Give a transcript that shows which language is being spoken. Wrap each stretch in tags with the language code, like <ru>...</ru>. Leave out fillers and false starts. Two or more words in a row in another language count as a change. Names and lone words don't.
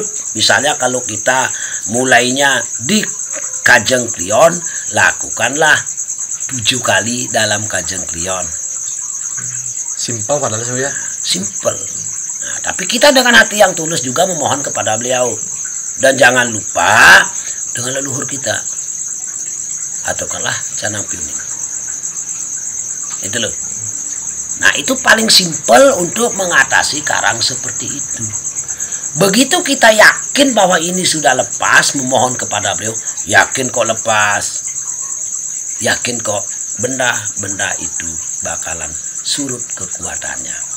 <id>Misalnya kalau kita mulainya di Kajeng Klion, lakukanlah 7 kali dalam Kajeng Klion. Simpel padahal ya. Simple. Nah, tapi kita dengan hati yang tulus juga memohon kepada beliau. Dan jangan lupa dengan leluhur kita. Ataukanlah canang piuning. Itu loh. Nah, itu paling simpel untuk mengatasi karang seperti itu. Begitu kita yakin bahwa ini sudah lepas, memohon kepada beliau, yakin kok lepas. Yakin kok benda-benda itu bakalan surut kekuatannya.</id>